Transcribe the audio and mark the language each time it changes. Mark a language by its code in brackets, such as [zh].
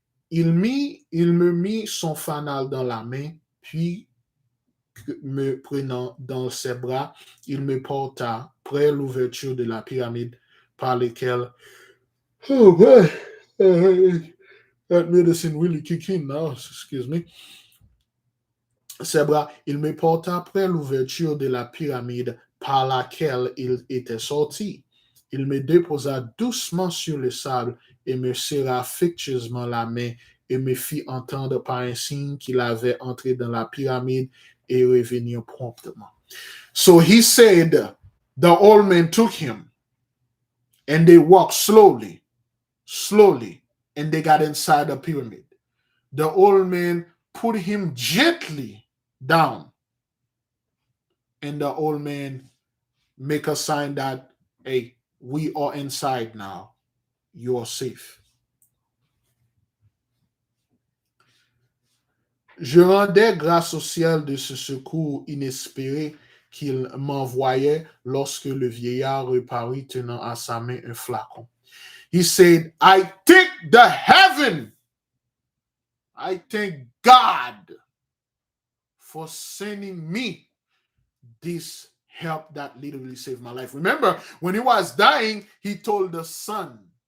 [fr] Il me mit son fanal dans la main, puis me prenant dans ses bras, il me porta près l'ouverture de la pyramide par lesquelles. [en] Oh boy, that medicine really kick in now. Excuse me. [fr] Ses bras, il me porta près l'ouverture de la pyramide par laquelle il était sorti. Il me déposa doucement sur le sable et me serra affectueusement la main et me fit entendre par un signe qu'il avait entré dans la pyramide et revenir promptement. [en] So he said, the old man took him and they walked slowly, and they got inside the pyramid. The old man put him gently down, and the old man make a sign that, hey, we are inside now. You are safe. [fr] Je rendais grâce au ciel de ce secours inespéré qu'il m'envoyait lorsque le vieillard reparut tenant à sa main un flacon. [en] He said, I thank the heaven. I thank God for sending me this help that literally saved my life. Remember, when he was dying, he told the son.